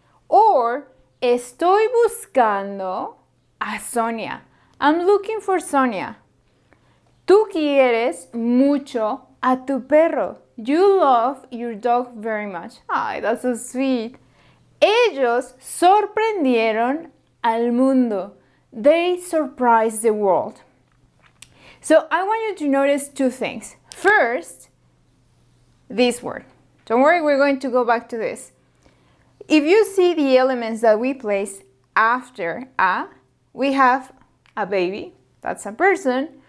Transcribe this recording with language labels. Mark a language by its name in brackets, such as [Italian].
[Spanish] Or, estoy buscando a Sonia. [English] I'm looking for Sonia. [Spanish] Tú quieres mucho a tu perro. [English] You love your dog very much. Ay, that's so sweet. [Spanish] Ellos sorprendieron al mundo. [English] They surprised the world. So I want you to notice two things. First, this word. Don't worry, we're going to go back to this. If you see the elements that we place after a, we have a baby, that's a person.